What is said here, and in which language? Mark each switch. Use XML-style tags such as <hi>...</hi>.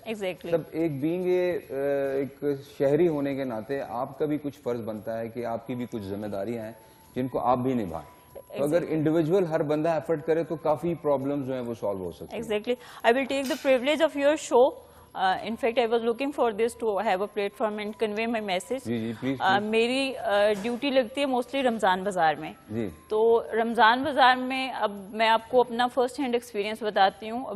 <en>exactly</en> <hi>तब एक being एक शहरी होने के नाते आपका भी कुछ फर्ज बनता है कि आपकी भी कुछ जिम्मेदारियां हैं जिनको आप भी निभाएं। तो अगर इंडिविजुअल हर बंदा एफर्ट करे तो काफ़ी प्रॉब्लम्स जो हैं वो सॉल्व हो सकती हैं।</hi> <en>Exactly, I will take the privilege of your show. In fact, I was looking for this to have a platform and convey my message.</en> <hi>Ji please. मेरी ड्यूटी लगती है मोस्टली रमज़ान बाज़ार में जी। तो रमज़ान बाज़ार में अब मैं आपको अपना फर्स्ट हैंड एक्सपीरियंस बताती हूँ।</hi>